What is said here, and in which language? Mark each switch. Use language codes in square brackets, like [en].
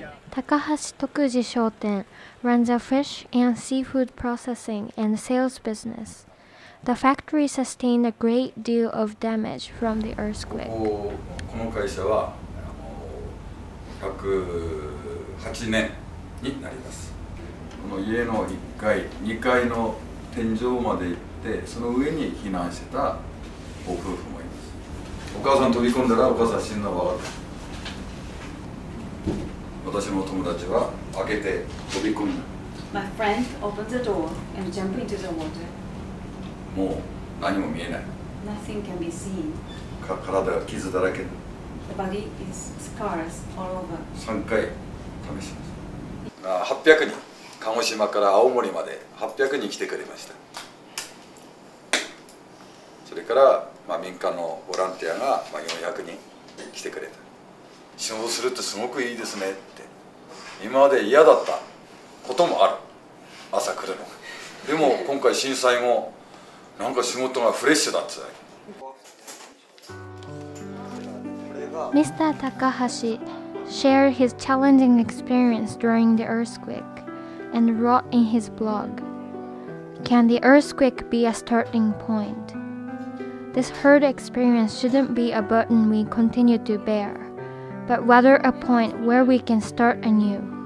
[en] Takahashi Tokuji Shoten runs a fish and seafood processing and sales business. The factory sustained a great deal of damage from the earthquake. [ja] この会社は108年になります。この家の1階、2階の天井まで行って、その上に避難してたご夫婦もいます。お母さん飛び込んだらお母さん死んだわ。私の友達は開けて飛び込んだ。 [en] My friend opened the door and jumped into the water. [ja] もう何も見えない。 [en] Nothing can be seen. [ja] 体が傷だらけ。 [en] The body is scars all over. [ja] 3回試します。 800人、鹿児島から青森まで800人来てくれました。それから、民間のボランティアが400人来てくれた。仕事するってすごくいいですねって。今まで嫌だったこともある。朝来るの。でも今回震災後、なんか仕事がフレッシュだって。 [en] Mr. Takahashi shared his challenging experience during the earthquake and wrote in his blog, "Can the earthquake be a starting point? This hard experience shouldn't be a burden we continue to bear, but rather a point where we can start anew.